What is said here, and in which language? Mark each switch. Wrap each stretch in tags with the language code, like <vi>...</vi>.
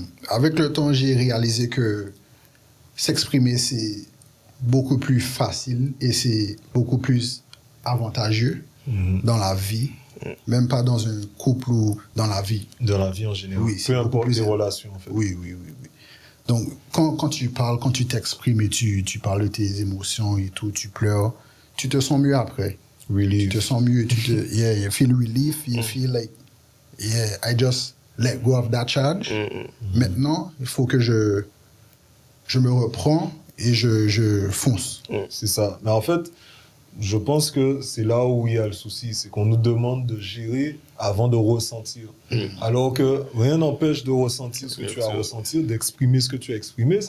<fr>Avec le temps, j'ai réalisé que s'exprimer, c'est beaucoup plus facile et c'est beaucoup plus avantageux dans la vie, même pas dans un couple ou dans la vie. Dans la vie en général. Oui, peu importe les relations, en fait. Oui. Donc, quand tu parles, quand tu t'exprimes et tu parles de tes émotions et tout, tu pleures, tu te sens mieux après.</fr> <en>Relief.</en> <fr>Tu te sens mieux.</fr> <en>You feel relief. You feel like, yeah, I just let go of that charge.</en> <fr>Maintenant, il faut que je me reprends et je fonce. C'est ça. Mais en fait, je pense que c'est là où il y a le souci. C'est qu'on nous demande de gérer avant de ressentir. Alors que rien n'empêche de ressentir ce que tu as ressenti, d'exprimer ce que tu as exprimé.</fr>